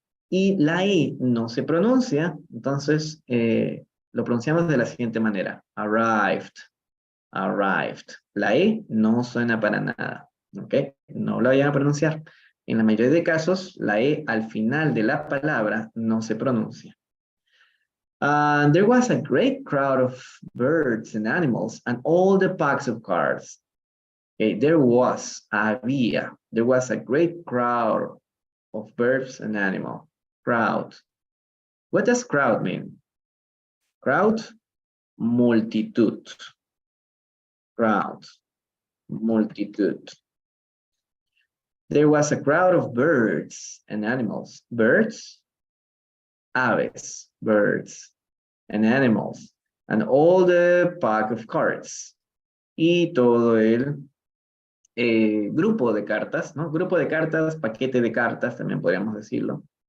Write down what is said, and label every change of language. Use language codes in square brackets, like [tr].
[es] Y la E no se pronuncia, entonces lo pronunciamos de la siguiente manera. Arrived, arrived. La E no suena para nada, ¿ok? No la vayan a pronunciar. En la mayoría de casos, la E al final de la palabra no se pronuncia. [en] There was a great crowd of birds and animals and all the packs of cards. Okay, there was a great crowd of birds and animals. Crowd. What does crowd mean? Crowd, multitud. Crowd, multitud. There was a crowd of birds and animals. Birds, aves, birds, and animals. And all the pack of cards. [es] Y todo el grupo de cartas, ¿no? Grupo de cartas, paquete de cartas, también podríamos decirlo.